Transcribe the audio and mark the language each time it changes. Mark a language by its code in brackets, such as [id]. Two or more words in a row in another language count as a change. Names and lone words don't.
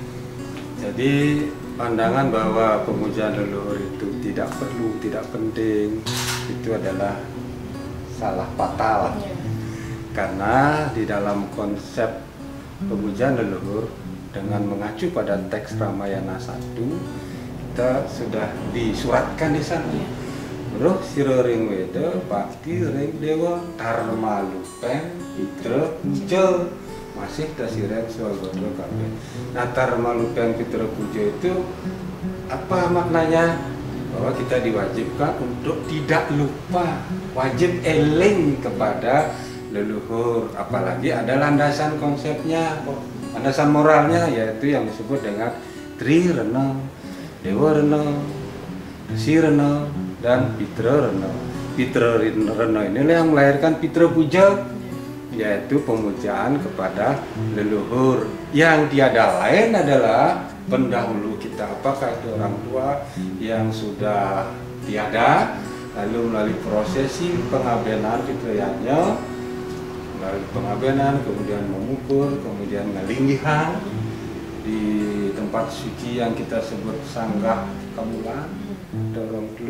[id] Jadi pandangan bahwa pemujaan leluhur itu tidak perlu, tidak penting, itu adalah salah fatal. Karena di dalam konsep pemujaan leluhur dengan mengacu pada teks Ramayana 1, kita sudah disuratkan di sana. [kaw] Roh sira ring weda bakti ring dewa dharma lupen pitra puja masih tasireng swagodo kabeh. [id] Nah, [kaw] dharma lupen pitra puja [id] itu apa maknanya? Bahwa kita diwajibkan untuk tidak lupa, wajib eling kepada leluhur, apalagi ada landasan konsepnya, landasan moralnya, yaitu yang disebut dengan Trirana, Dewa Rena, Resi Rena, dan Pitra Rena. Pitra Rena inilah yang melahirkan Pitra Puja, yaitu pemujaan kepada leluhur yang tiada lain adalah pendahulu kita. Apakah itu orang tua yang sudah tiada, lalu melalui prosesi pengabenan fitriyahnya, melalui pengabenan, kemudian mengukur, kemudian ngelinggihan di tempat suci yang kita sebut Sanggah Kamulan, dorong dulu.